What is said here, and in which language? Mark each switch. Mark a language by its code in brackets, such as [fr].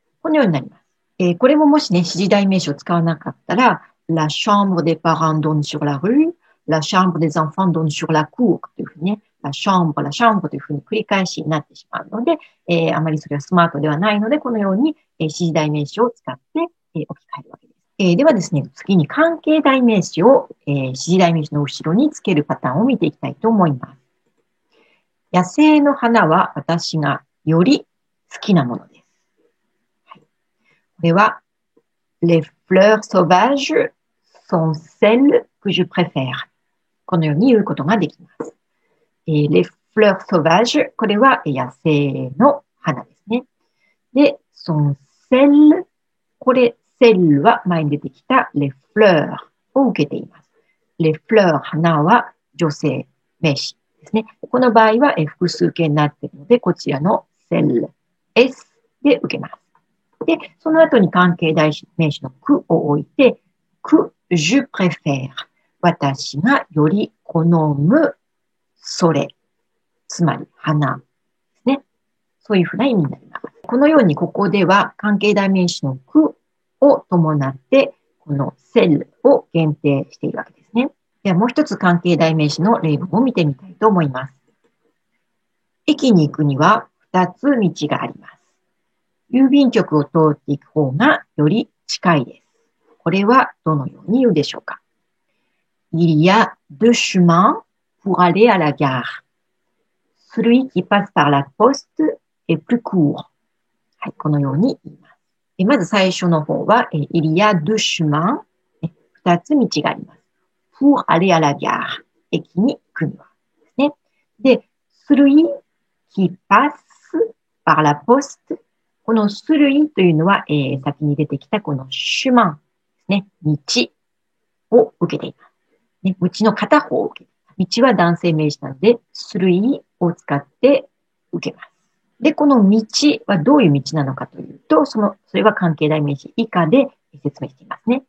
[ja] このようになります。これももしね、指示代名詞を使わなかったら、 [fr] la chambre des parents donne sur la rue, la chambre des enfants donne sur la cour [ja] というふうにね、la chambre というふうに繰り返しになってしまうので、あまりそれはスマートではないので、このように、指示代名詞を使って、置き換えるわけです。ではですね、次に関係代名詞を、指示代名詞の後ろにつけるパターンを見ていきたいと思います。野生の花は私がより好きなものです。はい、これは、 [fr] les fleurs sauvages sont celles que je préfère。 [ja] このように言うことができます。 [fr] les fleurs sauvages、 [ja] これは野生の花ですね。で、 [fr] sont celles、 [ja] これ、celles は前に出てきた les fleurs を受けています。 les fleurs、花は女性名詞ですね。この場合は複数形になっているので、こちらの celles、s で受けます。で、その後に関係代名詞のqueを置いて、 [fr] que je préfère、 [ja] 私がより好むそれ、つまり花ですね。そういうふうな意味になります。このようにここでは関係代名詞のqueを伴って、この celle を限定しているわけですね。ではもう一つ関係代名詞の例文を見てみたいと思います。駅に行くには2つ道があります。郵便局を通っていく方がより近いです。これはどのように言うでしょうか。 [fr] Il y a deux chemins pour aller à la gare. Celui qui passe par la poste est plus court. [ja] はい、このように言います。まず最初の方は、 [fr] Il y a deux chemins。 [ja] 2つ道があります。 [fr] pour aller à la gare。 [ja] 駅に行くには。ですね。 [fr] で、celui qui passe par la poste。 [ja] このceluiというのは、先に出てきたこのcheminですね。道を受けています。ね、道の片方を受けています。道は男性名詞なので、celuiを使って受けます。で、この道はどういう道なのかというと、それは関係代名詞以下で説明していますね。